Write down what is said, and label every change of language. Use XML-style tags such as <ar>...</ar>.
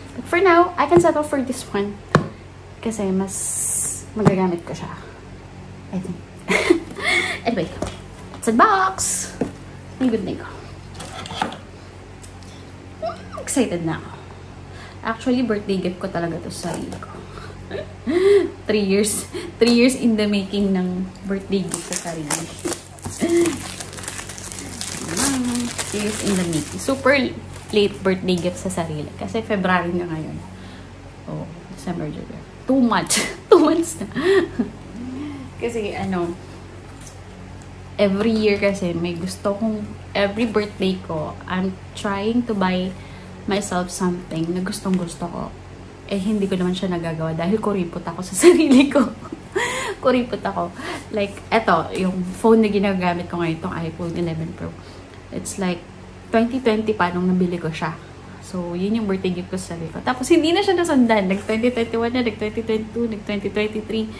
<en>But for now, I can settle for this one.</en> <tl>Kasi mas magagamit ko siya.</tl> <en>I think. Anyway, it's a box.</en> <tl>May good na ko. Excited na ako. Actually, birthday gift ko talaga to sa sarili ko.</tl> <en>3 years in the making</en> <tl>ng</tl> <en>birthday gift</en> <tl>sa sarili.</tl> <en>3 years in the making. Super late birthday gift</en> <tl>sa sarili. Kasi February na ngayon.</tl> <en>Oh, December, January. 2 months. 2 months na.</en> <tl>Kasi</tl> <en>every year</en> <tl>kasi may gusto kong,</tl> <en>every birthday</en> <tl>ko,</tl> <en>I'm trying to buy myself something</en> <tl>na gustong-gusto ko. Eh, hindi ko naman siya nagagawa dahil kuripot ako sa sarili ko. Kuripot ako.</tl> <en>Like,</en> <tl>eto, yung phone na ginagamit ko ngayon, itong iPhone 11 Pro.</tl> <en>It's like,</en> <tl>2020 pa nung nabili ko siya. So, yun yung birthday gift ko sa sarili ko. Tapos, hindi na siya nasundan. Nag-2021 na, nag-2022, nag-2023.</tl>